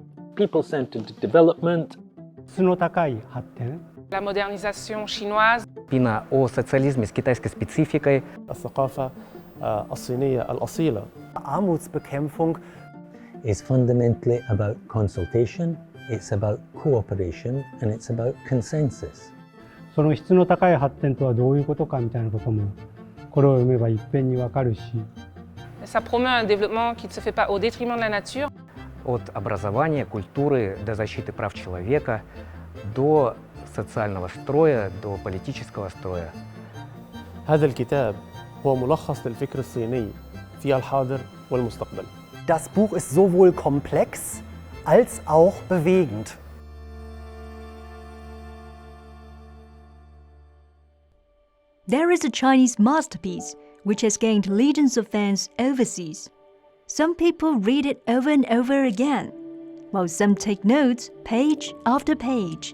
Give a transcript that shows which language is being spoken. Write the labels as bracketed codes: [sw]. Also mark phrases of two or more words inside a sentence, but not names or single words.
[en] people-centered development. [fr] La modernisation chinoise. [ru] Пина о социализме с китайской спецификой. [ar] الثقافة الصينية الأصيلة. [de] Armutsbekämpfung [en] is fundamentally about consultation, it's about cooperation, and it's about consensus. [ja] その質の高い発展とはどういうことかみたいなこともこれを読めば一遍にわかるし。 [fr] Ça promeut un développement qui ne se fait pas au détriment de la nature. [ru] От образования, культуры до защиты прав человека, до социального строя, до политического строя. [ar] هذا الكتاب هو ملخص للفكر الصيني في الحاضر والمستقبل. [de] Das Buch ist sowohl komplex als auch bewegend. [en] There is a Chinese masterpiece which has gained legions of fans overseas. Some people read it over and over again, while some take notes page after page.